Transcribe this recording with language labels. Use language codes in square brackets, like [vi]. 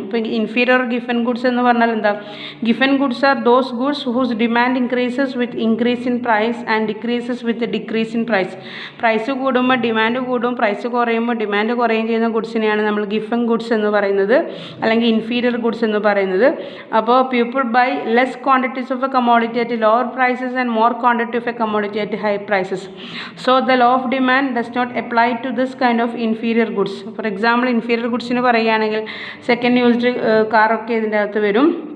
[ml] ഇപ്പോൾ inferior or Giffen goods എന്ന് പറഞ്ഞാൽ എന്താ? [en] Giffen goods are those goods whose demand increases with increase in price and decreases with decrease in price. [ml] Price കൂടുമ്പോൾ demand കൂടും, price കുറയുമ്പോൾ demand കുറയുകയും ചെയ്യുന്ന ഗുഡ്സിനെയാണ് നമ്മൾ ഗിഫൻ ഗുഡ്സ് എന്ന് പറയുന്നത്, അല്ലെങ്കിൽ ഇൻഫീരിയർ ഗുഡ്സ് എന്ന് പറയുന്നത്. [en] അപ്പോൾ people buy less quantities of a commodity at lower prices and more quantity of a commodity at high prices. So the law of demand does not apply to this kind of inferior goods. For example, [ml] inferior goods ന് പറയുകയാണെങ്കിൽ second used കാറൊക്കെ ഇതിൻ്റെ അകത്ത് വരും.